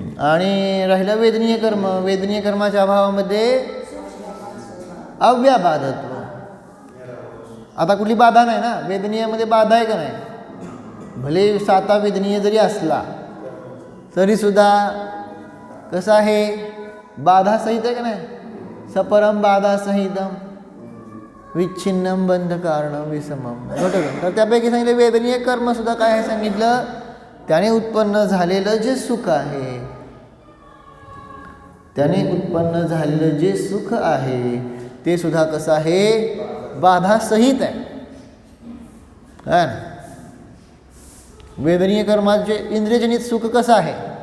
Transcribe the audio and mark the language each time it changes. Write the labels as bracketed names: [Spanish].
[Marathi] आणि राहिलं वेदनीय कर्म. वेदनीय कर्माच्या अभावामध्ये अव्याबाधत्व. आता कुठली बाधा नाही ना. वेदनीयमध्ये बाधा आहे का नाही? भले 7 वेदनीय जरी असला तरीसुद्धा कसं आहे? बाधा सहित आहे का नाही? [Sanskrit] सपरम बाधा सहितम विच्छिन्नम बंध कारण विषमम. [Marathi] घटक. तर त्यापैकी सांगितलं वेदनीय कर्मसुद्धा काय आहे सांगितलं? त्याने उत्पन्न झालेलं जे सुख आहे, त्याने उत्पन्न झालेलं जे सुख आहे ते सुद्धा कसं आहे? बाधा सहित आहे ना. वेदनीय कर्माचे इंद्रियजनित सुख कसं आहे?